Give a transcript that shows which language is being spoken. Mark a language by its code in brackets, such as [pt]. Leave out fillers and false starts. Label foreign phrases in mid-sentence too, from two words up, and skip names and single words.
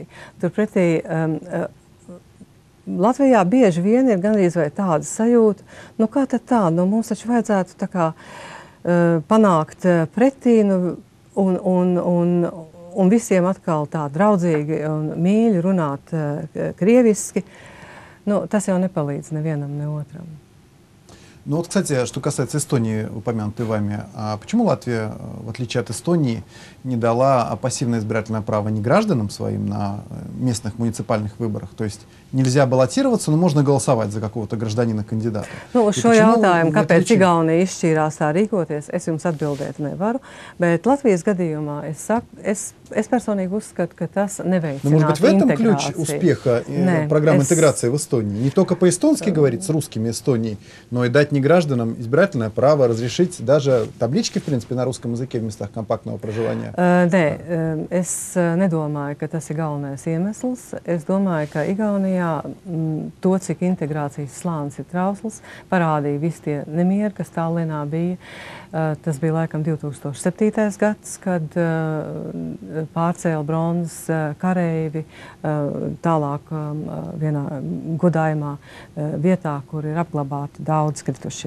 [lv] Turpretī Latvijā bieži vien ir gandrīz vai tāda sajūta, kā tad tā, mums taču vajadzētu tā kā panākt pretī, un visiem atkal tā draudzīgi un mīļi runāt krieviski. Tas jau nepalīdz nevienam, ne otram. [ru] Ну вот, кстати, что касается Эстонии, упомянутой вами, а почему Латвия, в отличие от Эстонии, не дала пассивное избирательное право не гражданам своим на местных муниципальных выборах? То есть нельзя баллотироваться, но можно голосовать за какого-то гражданина-кандидата. [lv] Nu, uz šo jautājumu, kāpēc Igaunija izšķīrās tā rīkoties, es jums atbildēt nevaru, bet Latvijas gadījumā es personīgi uzskatu, ka tas neveicinātu integrāciju. [ru] Может быть, в этом ключ [lv] integrāciju. [ru] успеха программы интеграции в Эстонии? Не только по-эстонски говорить с русскими Эстонии, но и дать негражданам избирательное право, разрешить даже tabličки, в принципе, на русском языке в местах компактного проживания? [lv] Nē, es nedomāju, ka tas ir galvenais iemesls. Es domāju, ka Igaunijā to, cik integrācijas slānis ir trausls, parādīja visi tie nemieri, kas Tallinā bija. Tas bija laikam 2007. gads, kad pārcēla bronzas kareivi tālāk vienā godājumā vietā, kur ir apglabāti daudz kritušie.